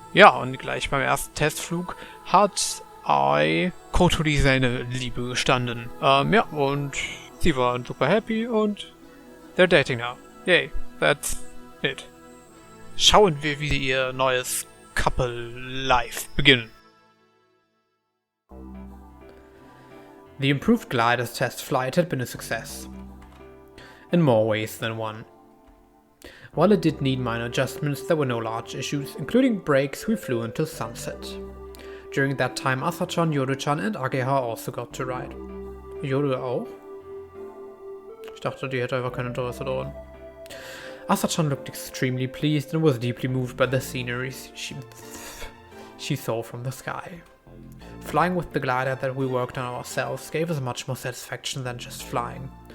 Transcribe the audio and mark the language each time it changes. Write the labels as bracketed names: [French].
[German] Ja, und gleich beim ersten Testflug hat Kotori seine Liebe gestanden. Ja, und sie waren super happy und [English] they're dating now. Yay, that's it. [German] Schauen wir, wie sie ihr neues Couple Life beginnen. [English] The improved glider's test flight had been a success. In more ways than one. While it did need minor adjustments, there were no large issues, including breaks. We flew until sunset. During that time, Asa-chan, Yoru-chan and Ageha also got to ride. [German] Yoru auch? Ich dachte, die hätte einfach kein Interesse daran. [English] Asa-chan looked extremely pleased and was deeply moved by the scenery she saw from the sky. Flying with the glider that we worked on ourselves gave us much more satisfaction than just flying.